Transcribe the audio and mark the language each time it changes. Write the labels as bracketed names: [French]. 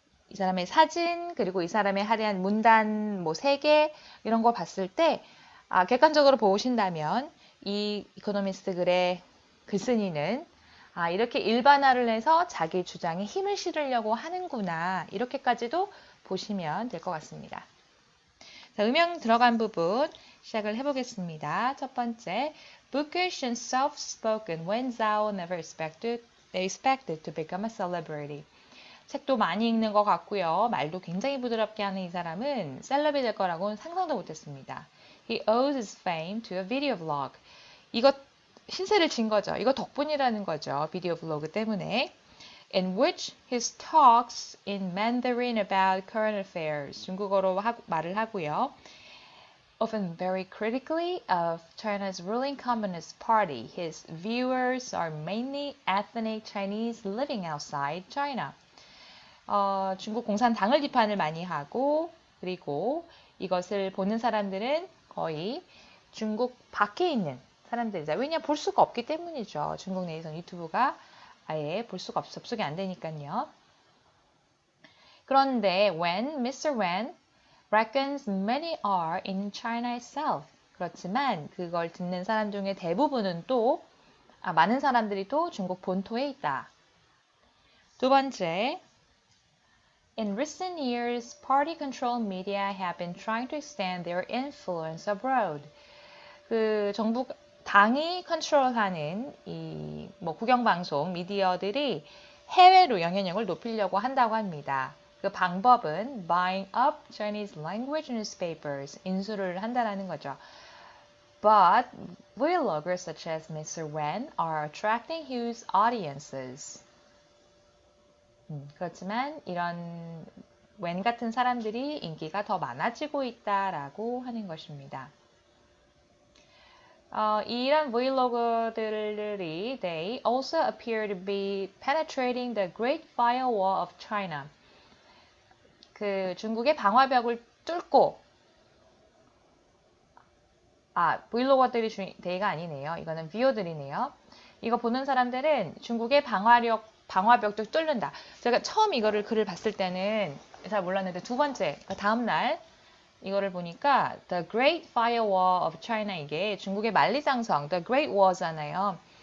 [Korean] 이 사람의 사진 그리고 이 사람의 할애한 문단 뭐 3개 이런 거 봤을 때 객관적으로 보신다면 이 이코노미스트 글의 글쓴이는 이렇게 일반화를 해서 자기 주장에 힘을 실으려고 하는구나. 이렇게까지도 보시면 될 것 같습니다. 자, 음영 들어간 부분 시작을 해보겠습니다. 첫 번째, [English] bookish and soft-spoken when Zhao never expected to become a celebrity. [Korean] 책도 많이 읽는 것 같고요. 말도 굉장히 부드럽게 하는 이 사람은 셀럽이 될 거라고는 상상도 못했습니다. [English] He owes his fame to a video vlog. [Korean] 이것 신세를 진 거죠. 이거 덕분이라는 거죠. 비디오 블로그 때문에. [English] In which his talks in Mandarin about current affairs. [Korean] 중국어로 말을 하고요. [English] Often very critically of China's ruling Communist Party. His viewers are mainly ethnic Chinese living outside China. [Korean] 중국 공산당을 비판을 많이 하고 그리고 이것을 보는 사람들은 거의 중국 밖에 있는 사람들이다. 왜냐? 볼 수가 없기 때문이죠. 중국 내에서는 유튜브가 아예 볼 수가 접속이 안 되니까요. 그런데 [English] when Mr. Wen reckons many are in China itself. [Korean] 그렇지만 그걸 듣는 사람 중에 대부분은 또 많은 사람들이 또 중국 본토에 있다. 두 번째, [English] in recent years, party-controlled media have been trying to extend their influence abroad. [Korean] 그 정부 당이 컨트롤하는 이 국영방송 미디어들이 해외로 영향력을 높이려고 한다고 합니다. 그 방법은 [English] buying up Chinese language newspapers, [Korean] 인수를 한다라는 거죠. [English] But vloggers such as Mr. Wen are attracting huge audiences. [Korean] 그렇지만 이런 웬 같은 사람들이 인기가 더 많아지고 있다라고 하는 것입니다. 이런 브이로그들이 [English] they also appear to be penetrating the Great Firewall of China. [Korean] 그 중국의 방화벽을 뚫고 브이로거들이 데이가 아니네요. 이거는 뷰어들이네요. 이거 보는 사람들은 중국의 방화벽도 뚫는다. 제가 처음 이거를 글을 봤을 때는 잘 몰랐는데 두 번째, 다음날 이거를 보니까 The Great Firewall of China 이게 중국의 만리장성, The Great Wall잖아요.